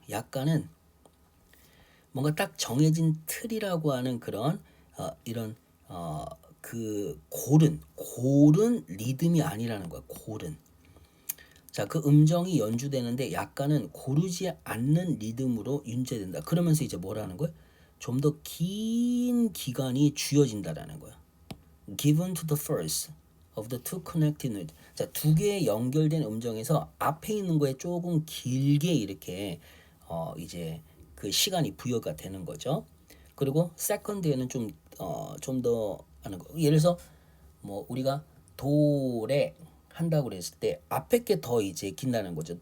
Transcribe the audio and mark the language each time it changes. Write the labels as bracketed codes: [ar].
[ko] 약간은 뭔가 딱 정해진 틀이라고 하는 그런 이런 그 고른 리듬이 아니라는 거야. 고른. 자, 그 음정이 연주되는데 약간은 고르지 않는 리듬으로 연주된다. 그러면서 이제 뭐라는 거야? 좀 더 긴 기간이 쥐어진다라는 거야. [en] Given to the first of the two connected notes. [ko] 자, 두 개의 연결된 음정에서 앞에 있는 거에 조금 길게 이렇게 이제 그 시간이 부여가 되는 거죠. 그리고 세컨드에는 좀 더 하는 거. 예를 들어서 뭐 우리가 도레 한다고 그랬을 때 앞에 게 더 이제 긴다는 거죠.